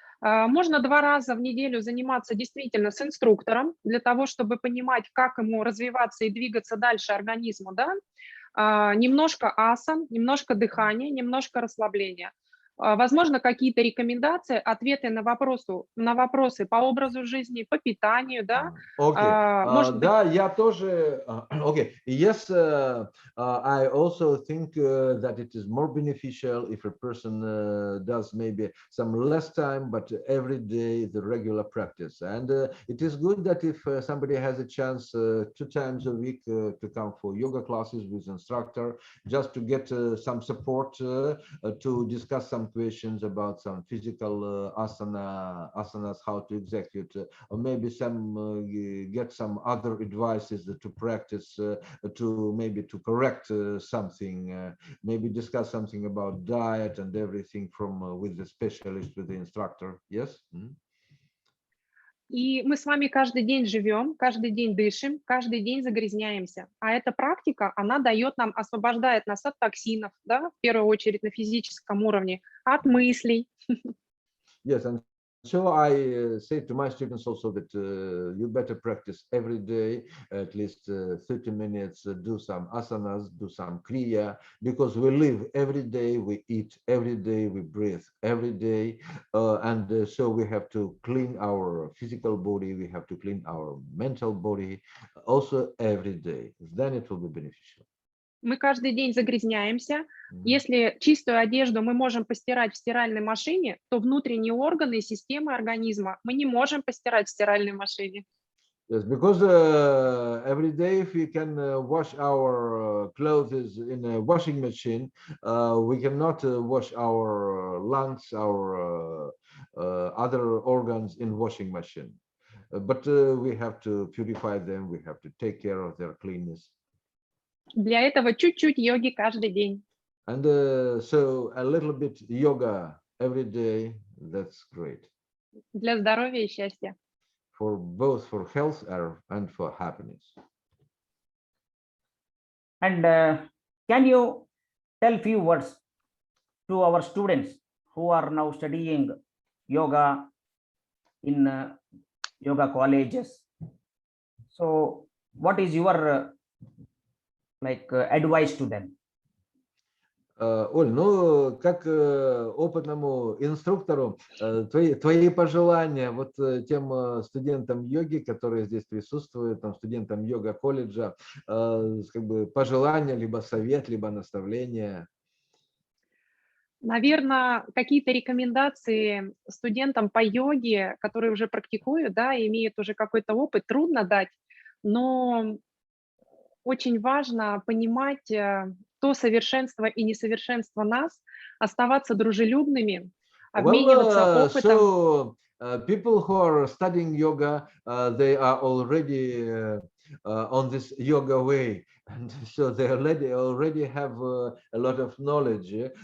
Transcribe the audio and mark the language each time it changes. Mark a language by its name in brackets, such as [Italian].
[Russian] Можно 2 раза в неделю заниматься действительно с инструктором для того, чтобы понимать, как ему развиваться и двигаться дальше организму, да? Немножко асан, немножко дыхания, немножко расслабления. Возможно, какие-то рекомендации, ответы на вопросы по образу жизни, по питанию, да? [English] Okay. [Russian] Может быть, Да, я тоже. Okay. [English] Yes, I also think that it is more beneficial if a person does maybe some less time, but every day the regular practice. And it is good that if somebody has a chance 2 times a week to come for yoga classes with instructor, just to get some support to discuss some questions about some physical asanas, how to execute, or maybe some get some other advices to practice, to maybe to correct something, maybe discuss something about diet and everything from with the specialist, with the instructor. Yes. [Russian] и мы с вами каждый день живем, каждый день дышим, каждый день загрязняемся. А эта практика, она дает нам, освобождает нас от токсинов, да, в первую очередь на физическом уровне, от мыслей. [English] Yes, and so I say to my students also that you better practice every day, at least 30 minutes, do some asanas, do some kriya, because we live every day, we eat every day, we breathe every day, and so we have to clean our physical body, we have to clean our mental body also every day. Then it will be beneficial. [Russian] Мы каждый день загрязняемся. Если чистую одежду мы можем постирать в стиральной машине, то внутренние органы и системы организма мы не можем постирать в стиральной машине. [English] Yes, because every day if we can wash our clothes in a washing machine, we cannot wash our lungs, our other organs in washing machine. But we have to purify them, we have to take care of their cleanness. [Russian] Для этого чуть-чуть йоги каждый день. [English] And so a little bit yoga every day, that's great. [Russian] Для здоровья и счастья. [English] For both for health and for happiness. And can you tell few words to our students who are now studying yoga in yoga colleges? So what is your advice to them? [Russian] Оль, ну, как опытному инструктору, твои пожелания вот тем студентам йоги, которые здесь присутствуют, там, студентам йога-колледжа, как бы пожелания, либо совет, либо наставления? Наверное, какие-то рекомендации студентам по йоге, которые уже практикуют, да, имеют уже какой-то опыт, трудно дать, но очень важно понимать то совершенство и несовершенство нас, оставаться дружелюбными, обмениваться опытом. [English] So people who are studying yoga, they are already on this yoga way, and so they already have a lot of knowledge.